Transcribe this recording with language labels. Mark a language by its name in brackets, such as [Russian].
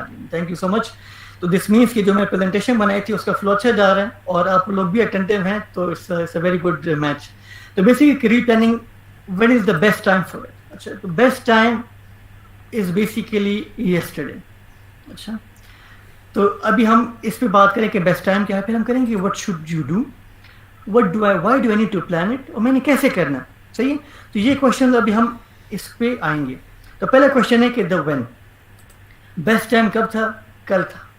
[English] Thank you so much. [Urdu] تو this means کہ جو میں پریزنٹیشن بنائی تھی اس کا فلو اچھا جا رہا ہے اور آپ لوگ بھی اٹینٹیو ہیں, تو [English] It's a very good match. تو basically career planning, when is the best time for it. اچھا, تو best time is basically yesterday. [Urdu] اچھا, تو ابھی ہم اس پہ بات کریں کہ بیسٹ ٹائم کیا ہے, پھر ہم کریں گے [English] what should you do, what do I, why do I need to plan it, [Urdu] اور میں نے کیسے کرنا. صحیح ہے, تو یہ کوشچن ابھی ہم اس پہ آئیں گے. تو پہلا کوشچن ہے کہ دا وین, بیسٹ ٹائم کب تھا, کل تھا.